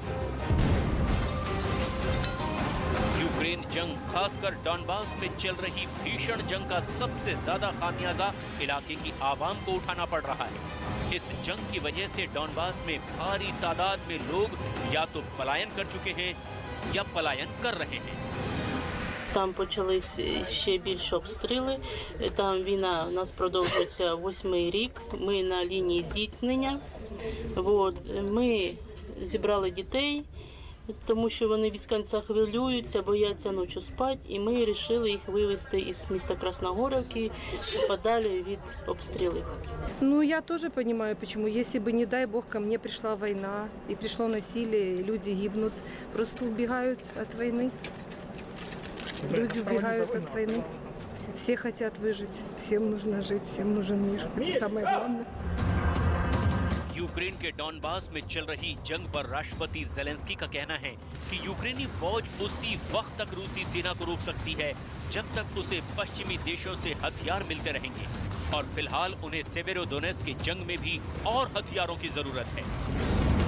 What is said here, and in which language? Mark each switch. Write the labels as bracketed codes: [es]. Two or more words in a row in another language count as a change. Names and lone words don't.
[hi] यूक्रेन जंग, खासकर डॉनबास में चल रही भीषण जंग का सबसे ज्यादा खामियाजा इलाके की आवाम को उठाना पड़ रहा है। इस जंग की वजह से डॉनबास में भारी तादाद में लोग या तो पलायन कर चुके हैं या पलायन कर रहे हैं। [uk] Там почались ще більше обстріли. Там війна у нас продовжується 8-й рік. Ми на лінії зіткнення. Ми зібрали дітей, тому що вони без кінця хвилюються, бояться ночі спати, і ми вирішили їх вивезти із міста Красногорівки подалі від обстрілів. [ru] Ну, я тоже понимаю, почему. Если бы, не дай бог, ко мне пришла война, и пришло насилие, и люди гибнут, просто убегают от войны. Люди убегают от войны. Все хотят выжить, всем нужно жить, всем нужен мир. Это самое главное. [hi] यूक्रेन के डॉनबास में चल रही जंग पर राष्ट्रपति जेलेंस्की का कहना है कि यूक्रेनी फौज उसी वक्त तक रूसी सेना को रोक सकती है जब तक उसे पश्चिमी देशों से हथियार मिलते रहेंगे और फिलहाल उन्हें सेवेरोडोनेस्क की जंग में भी और हथियारों की जरूरत है।